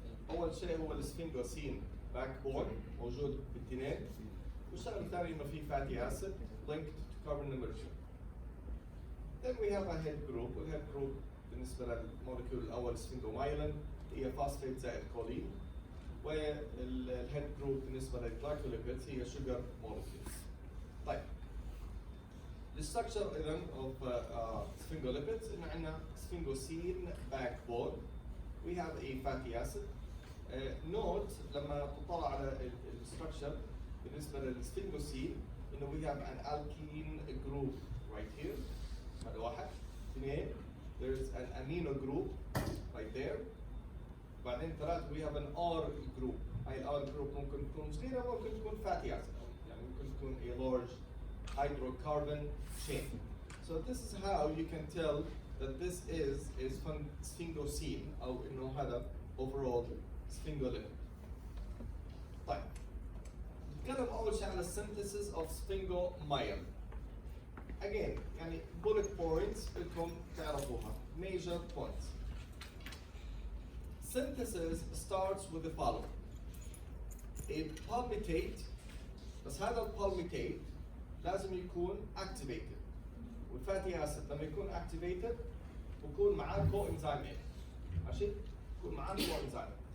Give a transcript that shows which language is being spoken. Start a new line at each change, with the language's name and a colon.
Arabic: أول شيء هو السفنجوسين backbone موجود بالاثنين، والشغله الثانيه إنه في
English: fatty acid linked to carbon number 2. Then we have a head group، والhead group
Arabic: بالنسبة للمولكيول الأول
English: sphingomyelin هي phosphate
Arabic: زائد كولين،
English: والhead group بالنسبة للglycolipids هي sugar molecules. طيب the structure إذا of sphingolipids
Arabic: إن عندنا
English: sphingosine backbone. We have a fatty acid. Note
Arabic: لما تطلع على الستراكشر بالنسبه للسفنجوسين انه
English: we have an alkene group right here.
Arabic: هذا واحد.
English: اثنين there's an amino group right there. بعدين ثلاثة we have an R group.
Arabic: هاي ال R group ممكن تكون صغيرة ممكن تكون fatty acid يعني ممكن تكون
English: a large hydrocarbon chain. So this is how you can tell that this is sphingosine
Arabic: أو إنه هذا
English: overall sphingolipid.
Arabic: طيب نتكلم أول شيء على synthesis of sphingomyelin. Again يعني bullet points بدكم تعرفوها.
English: Major points. Synthesis starts with the following. A palmitate،
Arabic: بس هذا البالميتيت لازم يكون
English: activated.
Arabic: والفاتي acid لما يكون activated بكون معاه coenzyme A. ماشي؟ بكون معاه coenzyme.